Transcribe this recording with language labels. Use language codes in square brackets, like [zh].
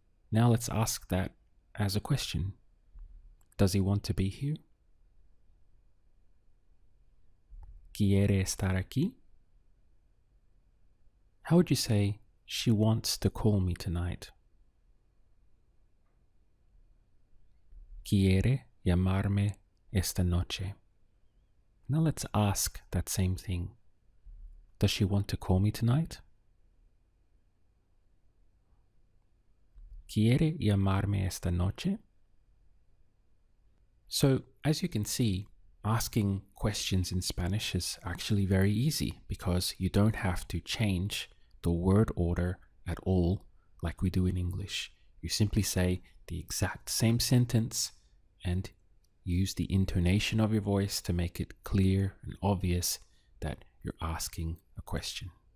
[en] Now let's ask that as a question. Does he want to be here? [es] Quiere estar aquí? [en] How would you say she wants to call me tonight? [es] Quiere llamarme esta noche. [en] Now let's ask that same thing. Does she want to call me tonight? [es] ¿Quiere llamarme esta noche? [en] So, as you can see, asking questions in Spanish is actually very easy because you don't have to change the word order at all like we do in English. You simply say the exact same sentence and use the intonation of your voice to make it clear and obvious that you're asking a question.